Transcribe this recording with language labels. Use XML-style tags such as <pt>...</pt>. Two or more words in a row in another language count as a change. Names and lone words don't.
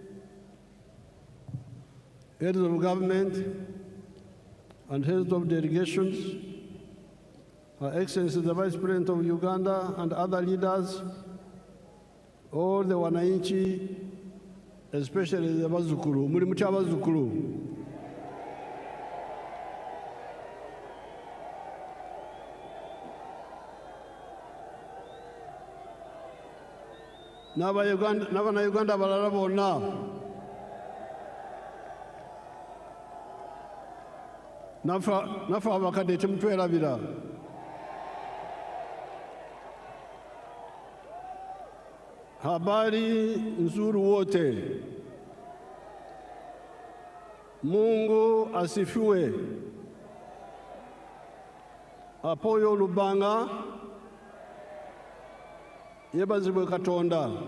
<en>heads of government, and heads of delegations, Her Excellency the Vice President of Uganda and other leaders, all the wananchi, especially the Bazukuru,</en> <lg>muri mutya Bazukuru. N'Abannayuganda abalala bonna, naffe abakadde temutwerabira.</lg> <sw>Habari nzuri wote. Mungu asifiwe.</sw> <ach>Apoyo Lubanga,</ach> <lg>yebazibwe Katonda.</lg>